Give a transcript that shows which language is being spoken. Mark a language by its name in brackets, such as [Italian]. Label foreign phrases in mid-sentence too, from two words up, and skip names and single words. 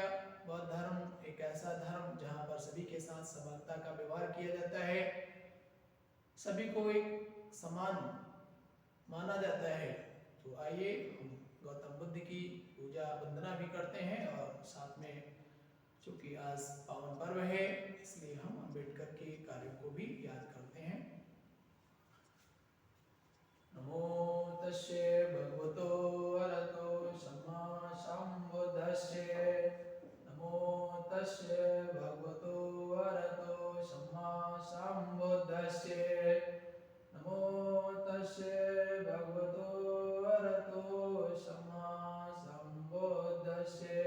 [Hindi] बौद्ध धर्म एक ऐसा धर्म जहाँ पर सभी के साथ समानता का व्यवहार किया जाता है, सभी को एक समान माना जाता है। तो आइए हम गौतम बुद्ध की पूजा वंदना भी करते हैं और साथ में चूँकि आज पावन पर्व है इसलिए हम अम्बेडकर के कार्यों को भी याद करते हैं। [Pali] नमो तस्से भगवतो अरहतो सम्मा सम्बुद्धस्से। नमो तस्से भगवतो अरहतो सम्मा सम्बुद्धस्से। नमो तस्से भगवतो अरहतो सम्मा सम्बुद्धस्से।